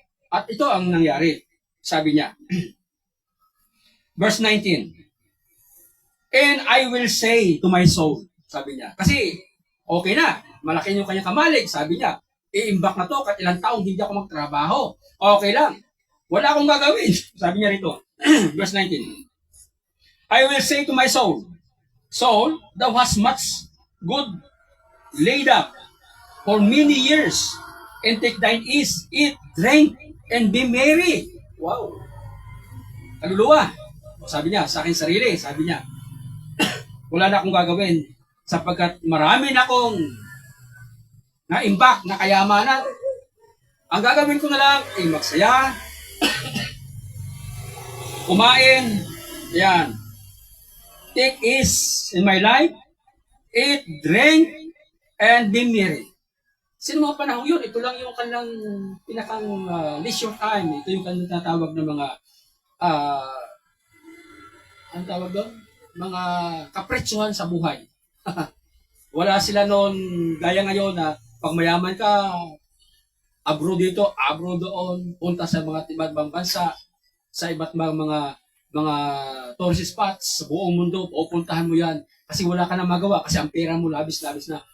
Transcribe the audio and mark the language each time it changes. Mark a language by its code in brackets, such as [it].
[tl] At ito ang nangyari. Sabi niya. Verse 19. [en] And I will say to my soul. [tl] Sabi niya. Kasi okay na. Malaki yung kanyang kamalig. Sabi niya. Iimbak na to kahit ilang taong hindi ako magtrabaho. Okay lang. Wala akong gagawin. Sabi niya rito. Verse 19. [en] I will say to my soul, Soul, thou hast much good laid up for many years, and take thine ease, eat, drink, and be merry. [tl] Wow. Kaluluwa. Sabi niya, sa aking sarili, sabi niya, wala na akong gagawin sapagkat marami na akong na-imbak na kayamanan. Ang gagawin ko na lang ay magsaya, kumain, yan. [en] Take ease in my life, eat, drink, and be merry. [tl] Sino mga panahon yun? Ito lang yung kanilang pinakang leisure time. Ito yung kanilang tatawag ng mga ang tawag doon? Mga kapretsuhan sa buhay. Wala sila noon gaya ngayon na pag mayaman ka, abroad dito, abroad doon, punta sa mga iba't bansa, sa iba't mga tourist spots sa buong mundo, pupuntahan mo yan kasi wala ka nang magawa kasi ang pera mo labis-labis na.